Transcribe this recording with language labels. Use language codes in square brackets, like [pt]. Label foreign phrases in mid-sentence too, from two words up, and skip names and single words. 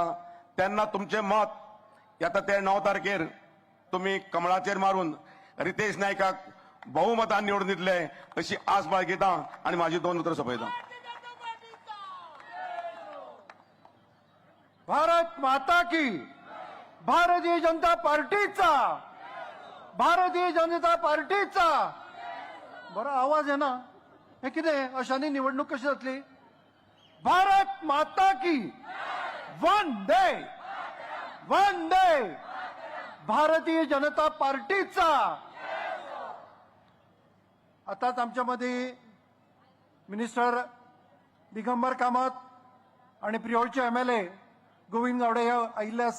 [kok] तेन्ना तुमचें मत येता ते 9 तारखेर तुमी कमळाचेर मारून रितेश नायकाक बहुमतान निवडून दितले अशी आस बाळगिता आणि माझी 2 उतरां सोंपयता. [hi] भारत माता की, [kok] भारतीय जनता पार्टीचा, भारतीय जनता पार्टीचा. [mr] बरं आवाज आहे ना, [kok] हे कितें अशांनी निवडणूक कशी जातली? [hi] भारत माता की, वंदे भारतीय जनता पार्टीचा. [kok] आताच आमच्यामध्ये मिनिस्टर दिगंबर कामत आणि प्रियोळचे MLA गोविंद गावडे हे आयिल्ले आसा.